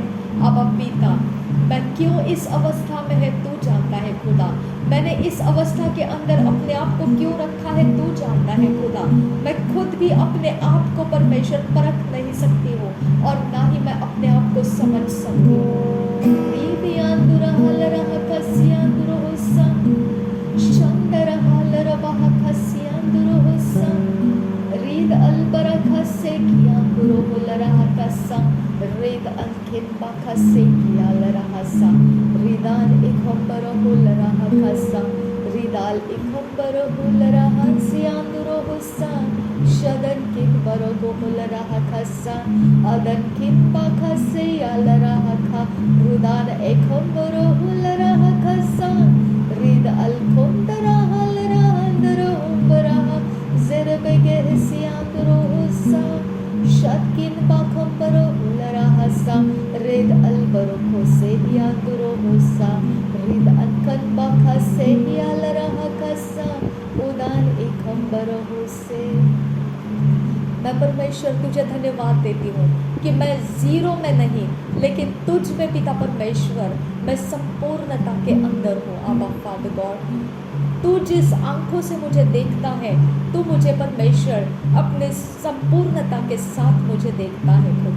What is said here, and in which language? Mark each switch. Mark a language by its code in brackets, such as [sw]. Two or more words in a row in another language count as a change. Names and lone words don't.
[hi] अब पिता, मैं क्यों इस अवस्था में है तू जानता है खुदा, मैंने इस अवस्था के अंदर अपने आप को क्यों रखा है तू जानता है खुदा। मैं खुद भी अपने आप को परमेश्वर परख नहीं सकती हूँ, और ना ही मैं अपने आप को समझ सकती हूँ। Rid alkin bakase kiya larahasa, ridan ikombaro hularahakasa, ridal ikombaro hularahansianduro husan, shadan kin barogo hularahakasa, adan kin bakase yalarahaka, rudan ikombaro hularahakasa, rid alkondara halarahandaro umbaraha, zerbege hisianduro husan, Shatkin bakambaro hularahasa, red albaro kose hianduro husa, red ankan bakase hialarahakasa, udan ikambaro huse। मैं परमेश्वर तुझे धन्यवाद देती हूँ कि मैं जीरो में नहीं, लेकिन तुझ में पिता परमेश्वर मैं संपूर्णता के अंदर हूँ। आबा [en] Father God, [hi] तू जिस आंखों से मुझे देखता है, तू मुझे परमेश्वर अपने संपूर्णता के साथ मुझे देखता है खुदा।